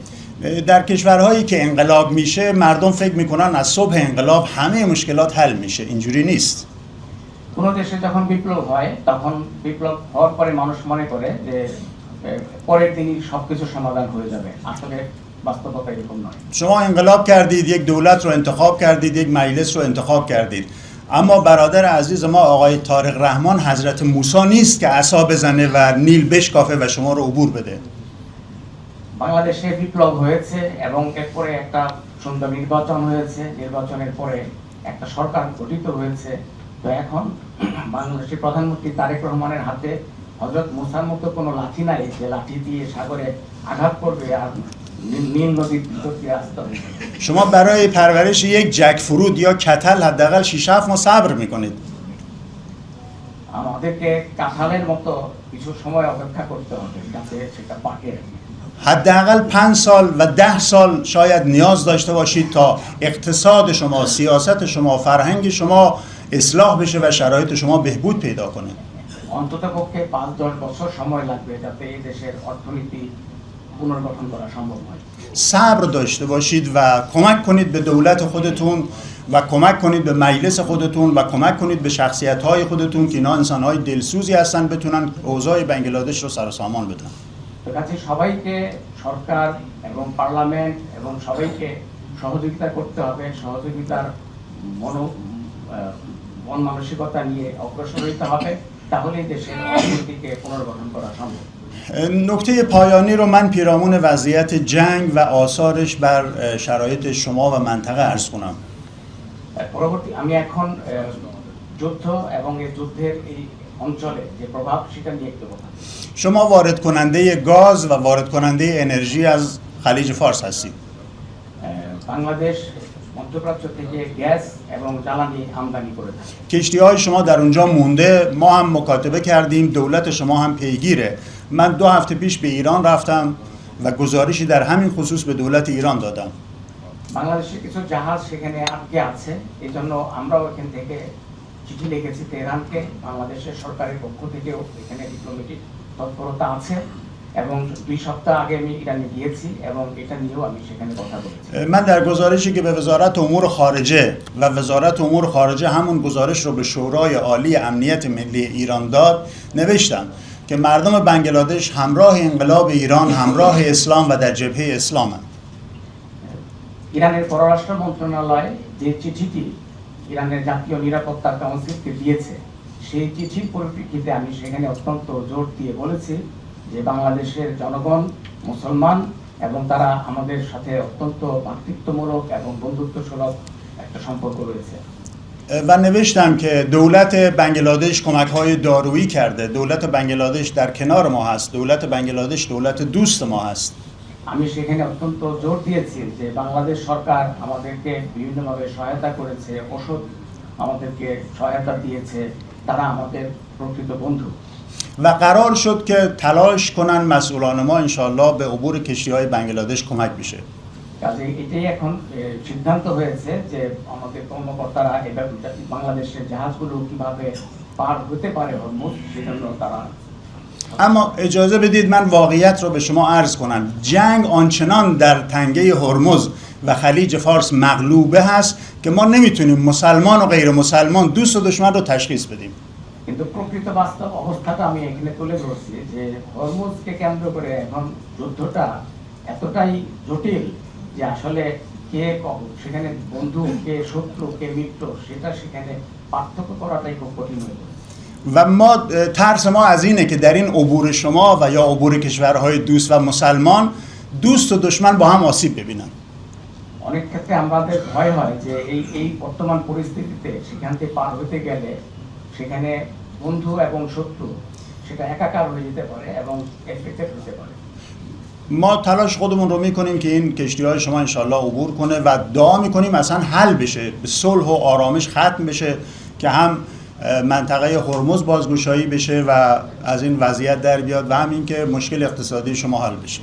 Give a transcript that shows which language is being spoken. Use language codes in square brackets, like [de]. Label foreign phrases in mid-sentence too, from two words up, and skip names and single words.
[fa] در کشورهایی که انقلاب میشه مردم فکر میکنن از صبح انقلاب همه مشکلات حل میشه. اینجوری نیست. [bn] কোনো দেশে যখন বিপ্লব হয় তখন বিপ্লব হওয়ার পরে মানুষ মনে করে যে পরের দিনই সবকিছু সমাধান হয়ে যাবে। আসলে বাস্তবতা এরকম নয়। [fa] شما انقلاب کردید، یک دولت رو انتخاب کردید، یک مجلس رو انتخاب کردید، اما برادر عزیز ما آقای طارق رحمان حضرت موسی نیست که عصا بزنه و نیل بشکافه و شما رو عبور بده. [bn] বাংলাদেশে বিপ্লব হয়েছে এবং এরপরে একটা সুন্দর নির্বাচন হয়েছে, নির্বাচনের পরে একটা সরকার গঠিত হয়েছে। তো এখন বাংলাদেশের প্রধানমন্ত্রী তারেক রহমানের হাতে হযরত মুসার মতো কোনো লাঠি নাই যে লাঠি দিয়ে সাগরে আঘাত করবে আর নীল নদীর ভিতর দিয়ে আসতে হবে। [fa] شما برای پرورش یک جک فرود یا کتل حداقل 6-7 ماه صبر میکنید. [bn] আমাদেরকে কাঁঠালের মতো কিছু সময় অপেক্ষা করতে হবে যাতে সেটা পাকে। [fa] حداقل 5 سال و 10 سال شاید نیاز داشته باشید تا اقتصاد شما، سیاست شما، فرهنگ شما اصلاح بشه و شرایط شما بهبود پیدا کنه. [bn] অন্ততপক্ষে 5-10 বছর সময় লাগবে যাতে এই দেশের অর্থনীতি পুনর্গঠন করা সম্ভব হয়। [fa] صبر داشته باشید و کمک کنید به دولت خودتون و کمک کنید به مجلس خودتون و کمک کنید به شخصیت‌های خودتون که اینا انسان‌های دلسوزی هستن، بتونن اوضاع بنگلادش رو سر و سامان بدن. [bn] তো কাছে সবাইকে সরকার এবং পার্লামেন্ট এবং সবাইকে সহযোগিতা করতে হবে, সহযোগিতার মন মানসিকতা নিয়ে অগ্রসর হতে হবে, তাহলেই দেশের অর্থনীতিকে পুনর্গঠন করা সম্ভব। [fa] نکته پایانی رو من پیرامون وضعیت جنگ و آثارش بر شرایط شما و منطقه عرض کنم. [bn] পরবর্তী আমি এখন যুদ্ধ এবং এই যুদ্ধের এই অঞ্চলে যে প্রভাব সেটা নিয়ে একটু কথা বলবো। [fa] شما وارد کننده گاز و وارد کننده انرژی از خلیج فارس هستید. [bn] বাংলাদেশ মধ্যপ্রাচ্য থেকে গ্যাস এবং জ্বালানি আমদানি করে থাকে। [fa] کشتی های شما در اونجا مونده، ما هم مکاتبه کردیم، دولت شما هم پیگیره. من 2 هفته پیش به ایران رفتم و گزارشی در همین خصوص به دولت ایران دادم. [bn] বাংলাদেশের কিছু জাহাজ সেখানে আটকে আছে, এই জন্য আমরাও এখান থেকে চিঠি লিখেছি তেহরানকে। বাংলাদেশের সরকারের পক্ষ থেকেও এখানে ডিপ্লোম্যাটিক তৎপরতা আছে এবং 2 সপ্তাহ আগে আমি ইরানে গিয়েছি এবং এটা নিয়েও আমি সেখানে কথা বলেছি। [fa] من در گزارشی که به وزارت امور خارجه و وزارت امور خارجه همون گزارش رو به شورای عالی امنیت ملی ایران داد نوشتم که مردم بنگلادش همراه انقلاب ایران، همراه اسلام و در جبهه اسلامن. [bn] ইরানের পররাষ্ট্র মন্ত্রণালয় যে চিঠিটি ইরানের জাতীয় নিরাপত্তা কাউন্সিলকে দিয়েছে, সেই চিঠির পরিপ্রেক্ষিতে আমি সেখানে অত্যন্ত জোর দিয়ে বলেছি যে বাংলাদেশের জনগণ মুসলমান এবং তারা আমাদের সাথে অত্যন্ত ভ্রাতৃত্বমূলক এবং বন্ধুত্বসুলভ একটা সম্পর্ক রয়েছে। [fa] و نوشتم که دولت بنگلادش کمک‌های دارویی کرده. دولت بنگلادش در کنار ما هست. دولت بنگلادش دولت دوست ما هست. [bn] আমি সেখানে অত্যন্ত জোর দিয়েছি যে বাংলাদেশ সরকার আমাদেরকে বিভিন্নভাবে সহায়তা করেছে, ওষুধ আমাদেরকে সহায়তা দিয়েছে, তারা আমাদের প্রকৃত বন্ধু। [fa] و قرار شد که تلاش کنن مسئولان ما انشالله به عبور کشتی‌های بنگلادش کمک بشه. [bn] কাজে এটাই এখন সিদ্ধান্ত হয়েছে যে আমাদের কর্মকর্তারা এবার বাংলাদেশের জাহাজগুলো কিভাবে পার হতে পারে হরমুজ, সেজন্য তারা। [fa] اما اجازه بدید من واقعیت رو به شما عرض کنم. جنگ آنچنان در تنگه هرمز و خلیج فارس مغلوبه هست که ما نمیتونیم مسلمان و غیر مسلمان، دوست و دشمن رو تشخیص بدیم. [bn] কিন্তু প্রকৃত বাস্তব অবস্থাটা আমি এখানে তুলে ধরছি যে হরমুজকে কেন্দ্র করে এখন যুদ্ধটা এতটাই জটিল যে আসলে কে সেখানে বন্ধু, কে শত্রু, কে মিত্র, সেটা সেখানে পার্থক্য করাটাই খুব কঠিন হয়ে পড়ে। [fa] و ما ترس ما از اینه که در این عبور شما و یا عبور کشورهای دوست و مسلمان، دوست و دشمن با هم آسیب ببینن. [bn] অনেক ক্ষেত্রে আমাদের ভয় হয় যে এই বর্তমান পরিস্থিতিতে সেখান থেকে পার হতে গেলে সেখানে বন্ধু এবং শত্রু সেটা একাকার হয়ে যেতে পারে এবং এফেক্টেড হতে পারে। [fa] ما تلاش خودمون رو میکنیم که این کشتی‌های شما انشالله عبور کنه و دعا میکنیم اصلا حل بشه، به صلح و آرامش ختم بشه که هم منطقه هرمز بازگشایی بشه و از این وضعیت در بیاد و همین که مشکل اقتصادی شما حل بشه.